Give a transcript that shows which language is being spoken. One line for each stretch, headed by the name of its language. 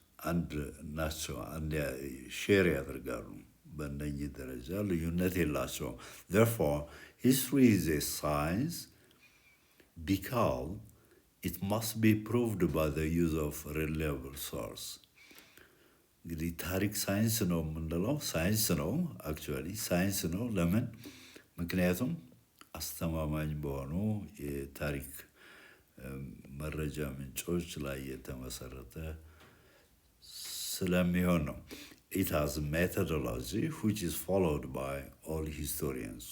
Amharic: አንድ ናቸው አንድ ሼር ያደርጋሉ በእነኚህ ደረጃ ልዩነት የላቸውም
English: therefore history is a science because it must be proved by the use of reliable source.
Amharic: እንግዲህ ታሪክ ሳይንስ ነው የምንለው ሳይንስ ነው አክቹዋሊ ሳይንስ ነው። ለምን? ምክንያቱም አስተማማኝ በሆኑ የታሪክ መረጃ ምንጮች ላይ የተመሰረተ ስለሚሆን ነው።
English: It has a methodology which is followed by all historians.